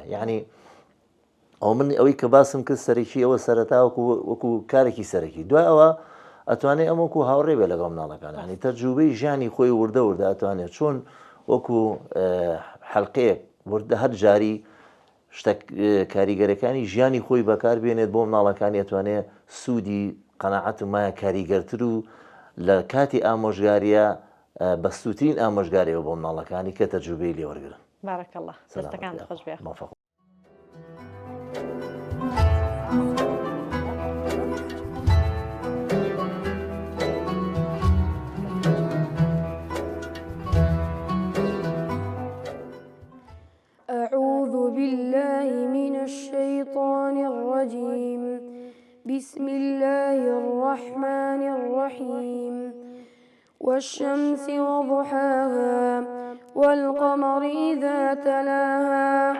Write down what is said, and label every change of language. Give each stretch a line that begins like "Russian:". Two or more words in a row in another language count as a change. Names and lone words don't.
Central Kurdish: یعنی ئەو من ئەوەی کە باسم کرد سەرەکی ئەوە سەرەتا وەکو کارێکی سەرەکی دوای ئەوە ئەتوانێت ئەم وەکو هاوڕێ بێ لەگەڵ مناڵەکان ینی تەجروبەی ژیانی خۆی وردە ئەتوانێت چۆن وەکو حەلقەیەک وردە هەر جاری شتە کاریگەرەکانی ژیانی خۆی بەکاربێنێت بۆ مناڵەکانی ئەتوانێت سوودی قەناعەت ومایە کاریگەرتر و لە کاتی ئامۆژگاریە بەستوترین ئامۆژگاریەوە بۆ مناڵەکانی کە تەجروبەی لێوەرگرن بارەکەڵڵا دەستەکان خۆش بێ
Arabic: أعوذ بالله من الشيطان الرجيم بسم الله الرحمن الرحيم والشمس وضحاها والقمر إذا تلاها